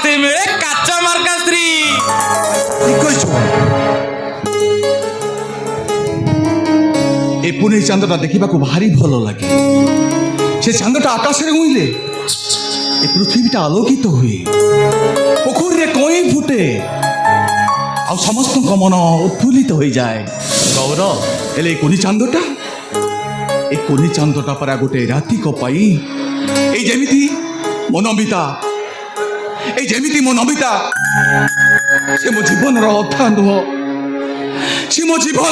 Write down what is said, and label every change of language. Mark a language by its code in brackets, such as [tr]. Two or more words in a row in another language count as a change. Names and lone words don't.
[or] ମିଳେ କାଚ ମାର୍କା ସ୍ତ୍ରୀ। ଠିକ କହିଛ। ଏଇ ପୁନେଇଁ ଚାନ୍ଦଟା ଦେଖିବାକୁ ଭାରି ଭଲ ଲାଗେ। ସେ ଚାନ୍ଦଟା ଆକାଶରେ ଉଇଁଲେ ଏ ପୃଥିବୀଟା ଆଲୋକିତ ହୁଏ, ପୋଖରୀରେ କଇଁ ଫୁଟେ, ଆଉ ସମସ୍ତଙ୍କ ମନ ଉତ୍ଫୁଲ୍ଲିତ ହୋଇଯାଏ। ଗୌର, ହେଲେ ଏ କୁନି ଚାନ୍ଦଟା ପରା ଗୋଟେ ରାତିକ ପାଇଁ ଏଇ ଯେମିତି ମୋ ନମିତା, ସେ ମୋ ଜୀବନର ଅଥା ନୁହଁ, ସେ ମୋ ଜୀବନ।